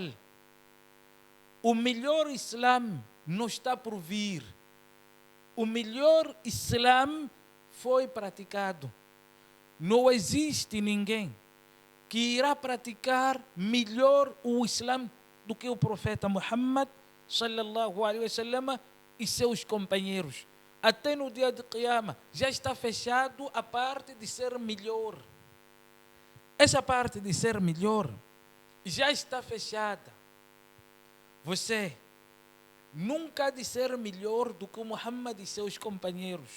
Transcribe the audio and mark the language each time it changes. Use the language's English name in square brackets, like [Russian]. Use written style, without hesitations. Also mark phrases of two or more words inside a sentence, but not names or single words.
[Portuguese] O melhor Islã não está por vir. O melhor Islã foi praticado. Não existe ninguém que irá praticar melhor o Islã do que o profeta Muhammad [Arabic] صلى الله عليه وسلم [Portuguese] e seus companheiros. Até no dia de Qiyamah já está fechado a parte de ser melhor. Essa parte de ser melhor já está fechada. Você nunca há de ser melhor do que Muhammad e seus companheiros.